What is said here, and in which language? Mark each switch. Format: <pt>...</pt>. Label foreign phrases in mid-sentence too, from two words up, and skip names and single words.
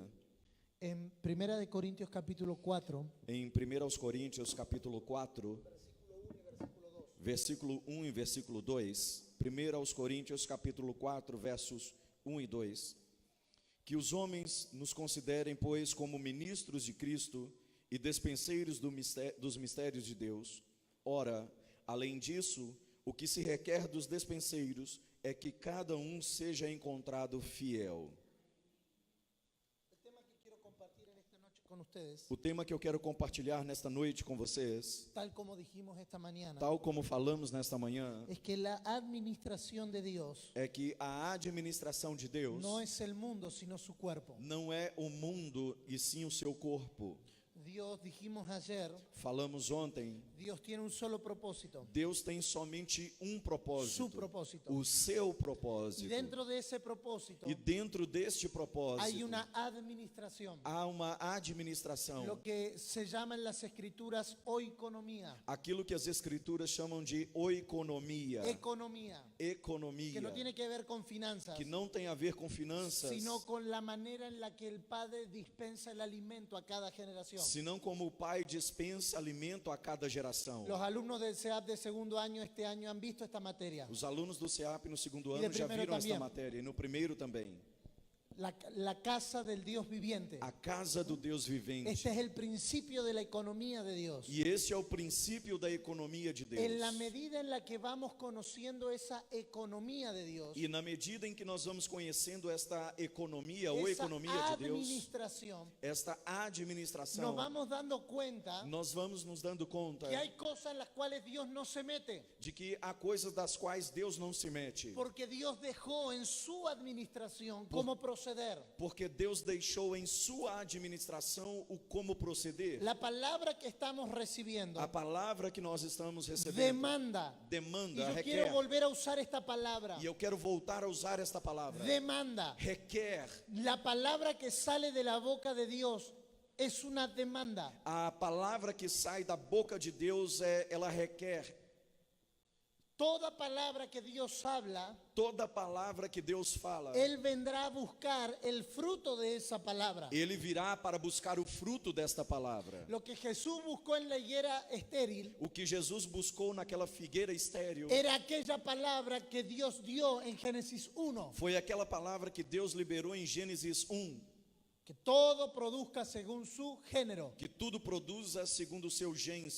<es>en 1 de Corintios capítulo 4,</es> <pt>em 1 Coríntios capítulo 4, versículo 1 e versículo 2. 1 Coríntios capítulo 4, versos 1 e 2. Que os homens nos considerem, pois, como ministros de Cristo e despenseiros dos mistérios de Deus. Ora, além disso, o que se requer dos despenseiros é que cada um seja encontrado fiel.</pt> <es>ustedes,</es> <pt>O tema que eu quero compartilhar nesta noite com vocês,</pt> <es>tal como dijimos esta mañana,</es> <pt>tal como falamos nesta manhã,</pt> <es>es que la administración de Dios</es> <pt>é que a administração de Deus</pt> <es>no es el mundo, sino su cuerpo.</es> <pt>não é o mundo e sim o seu corpo.</pt> <es>Dios, dijimos ayer,</es> <pt>Falamos ontem,</pt> <es>Dios tiene un solo propósito,</es> <pt>Deus tem somente um propósito,</pt> <es>su propósito.</es> <pt>o seu</pt> <es>Y</es> <pt>propósito.</pt> <es>dentro de ese propósito</es> <pt>E dentro deste</pt> <es>hay</es> <pt>propósito</pt> <es>una administración,</es> <pt>há uma administração,</pt> <es>lo que se llama en las escrituras oikonomía,</es> <pt>aquilo que as escrituras chamam de oikonomia,</pt> <es>economía,</es> <pt>economia,</pt> <es>que no tiene que ver con finanzas,</es> <pt>que não tem a ver com finanças,</pt> <es>sino con la manera en la que el Padre dispensa el alimento a cada generación.</es> <pt>senão como o Pai dispensa alimento a cada geração.</pt> <es>Los alumnos del CEAP de segundo año este año han visto esta materia.</es> <pt>Os alunos do CEAP no segundo E de ano já primeiro viram esta também. matéria, e no primeiro também.</pt> <es>La casa del Dios viviente.</es> <pt>A casa do Deus vivente.</pt> <es>Este es el principio de la economía de Dios.</es> <pt>E esse é o princípio da economia de Deus.</pt> <es>En la medida en la que vamos conociendo esa economía de Dios,</es> <pt>E na medida em que nós vamos conhecendo esta economia ou</pt> <es>esa</es> <pt>economia de Deus,</pt> <es>administración,</es> <pt>esta administração,</pt> <es>nos vamos dando cuenta</es> <pt>nós vamos nos dando conta</pt> <es>que hay cosas en las cuales Dios no se mete,</es> <pt>de que há coisas das quais Deus não se mete.</pt> <es>porque Dios dejó en su administración cómo proceder.</es> <pt>Porque Deus deixou em sua administração o como proceder.</pt> <es>La palabra que estamos recibiendo</es> <pt>A palavra que nós estamos recebendo</pt> <es>demanda. Y</es> <pt>demanda,</pt> <es>yo</es> <pt>requer.</pt> <es>quiero volver a usar esta palabra.</es> <pt>E eu quero voltar a usar esta palavra.</pt> <es>Demanda.</es> <pt>Requer.</pt> <es>La palabra que sale de la boca de Dios es una demanda.</es> <pt>A palavra que sai da boca de Deus ela requer.</pt> <es>Toda palabra que Dios habla,</es> <pt>Toda palavra que Deus fala,</pt> <es>Él vendrá a buscar el fruto de esa palabra.</es> <pt>Ele virá para buscar o fruto desta palavra.</pt> <es>Lo que Jesús buscó en la higuera estéril</es> <pt>O que Jesus buscou naquela figueira estéril</pt> <es>era aquella palabra que Dios dio en Génesis 1,</es> <pt>foi aquela palavra que Deus liberou em Gênesis 1,</pt> <es>que todo produzca según su género.</es> <pt>que tudo produza segundo o seu seu</pt>